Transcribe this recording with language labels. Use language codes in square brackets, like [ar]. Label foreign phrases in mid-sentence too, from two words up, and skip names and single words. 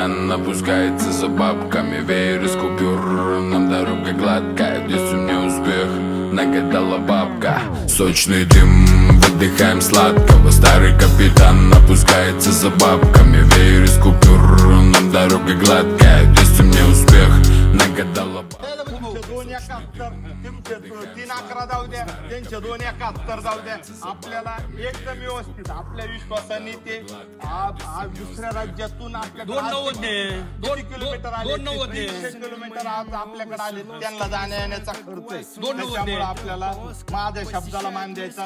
[ru] капитан опускается за бабками. Веер из купюр, нам дорога гладкая. Если мне успех, нагадала бабка. Сочный дым, выдыхаем сладкого. Старый капитан опускается за бабками. Веер из купюр, нам дорога гладкая. Если мне успех, нагадала бабка. [mr] तीन 11 जाऊ द्या, त्यांचे 2 71 जाऊ द्या. आपल्याला एकदम व्यवस्थित आपल्या विश्वासाने ते दुसऱ्या राज्यातून आपल्याकडे किलोमीटर आले, 300 किलोमीटर आज आपल्याकडे आले. त्यांना जाण्या येण्याचा खर्च आहे. त्याच्यामुळे आपल्याला माझ्या शब्दाला मान द्यायचा.